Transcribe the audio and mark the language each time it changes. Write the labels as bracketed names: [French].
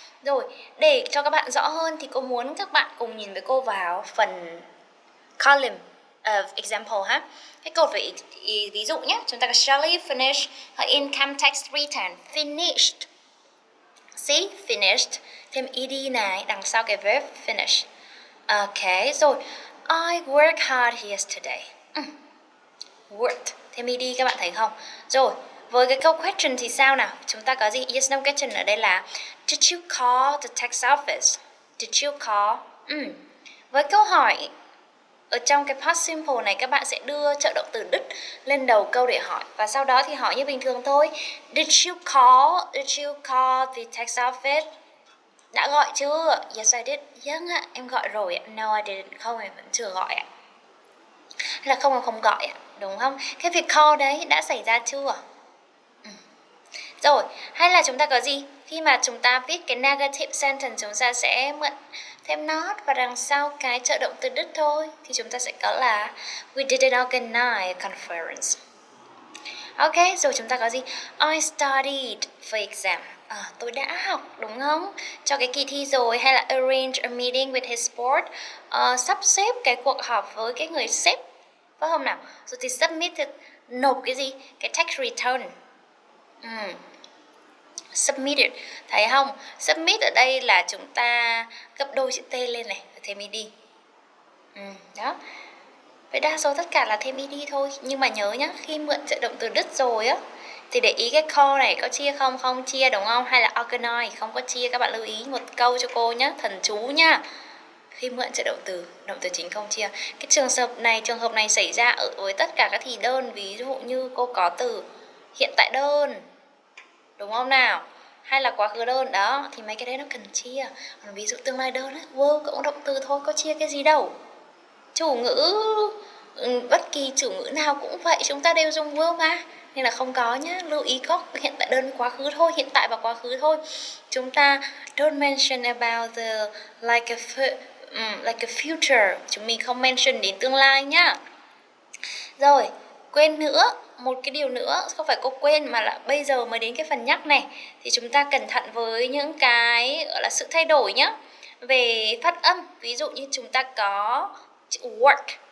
[Vietnamese] Rồi, để cho các bạn rõ hơn thì cô muốn các bạn cùng nhìn với cô vào phần column of example ha. Cái câu về ví dụ nhé, chúng ta có [English] Shelley finish her income tax return. Finished. See, finished. [Vietnamese] Thêm ed này đằng sau cái verb finish. Ok, rồi. [English] I worked hard yesterday. Worked. [Vietnamese] Thêm ed các bạn thấy không? Rồi, với cái câu question thì sao nào? Chúng ta có gì? [English] Yes, no question [Vietnamese] ở đây là [English] did you call the tax office? Did you call? [Vietnamese] Với câu hỏi ở trong cái past simple này các bạn sẽ đưa trợ động từ did lên đầu câu để hỏi. Và sau đó thì hỏi như bình thường thôi. [English] Did you call the tax office? [Vietnamese] Đã gọi chưa? [English] Yes, I did. [Vietnamese] Vâng ạ, em gọi rồi ạ. [English] No, I didn't. [Vietnamese] Không, em vẫn chưa gọi ạ. Hay là không, em không gọi ạ. Đúng không? Cái việc call đấy đã xảy ra chưa? Rồi, hay là chúng ta có gì? Khi mà chúng ta viết cái negative sentence, chúng ta sẽ mượn thêm not và đằng sau cái trợ động từ did thôi. Thì chúng ta sẽ có là [English] we didn't organize a conference. [Vietnamese] Ok, rồi chúng ta có gì? [English] I studied for exam. [Vietnamese] Tôi đã học, đúng không? Cho cái kỳ thi rồi. Hay là [English] arrange a meeting with his board. [Vietnamese] Sắp xếp cái cuộc họp với cái người sếp, phải không nào? Rồi thì submit thì nộp cái gì? Cái tax return. Submitted, thấy không? Submit ở đây là chúng ta gấp đôi chữ T lên này, thêm ed. Đó. Vậy đa số tất cả là thêm ed thôi. Nhưng mà nhớ nhá, khi mượn trợ động từ did rồi á, thì để ý cái call này có chia không? Không chia, đúng không? Hay là organize không có chia. Các bạn lưu ý một câu cho cô nhá, thần chú nhá. Khi mượn trợ động từ chính không chia. Cái trường hợp này xảy ra ở với tất cả các thì đơn. Ví dụ như cô có từ hiện tại đơn, đúng không nào? Hay là quá khứ đơn đó, thì mấy cái đấy nó cần chia. Còn ví dụ tương lai đơn ấy, were cũng động từ thôi, có chia cái gì đâu. Chủ ngữ, bất kỳ chủ ngữ nào cũng vậy, chúng ta đều dùng were mà. Nên là không có nhá, lưu ý có hiện tại đơn quá khứ thôi, hiện tại và quá khứ thôi. Chúng ta [English] don't mention about the like a future. [Vietnamese] Chúng mình không mention đến tương lai nhá. Rồi, quên nữa, một cái điều nữa, không phải cô quên mà là bây giờ mới đến cái phần nhắc này. Thì chúng ta cẩn thận với những cái gọi là sự thay đổi nhá. Về phát âm, ví dụ như chúng ta có chữ work.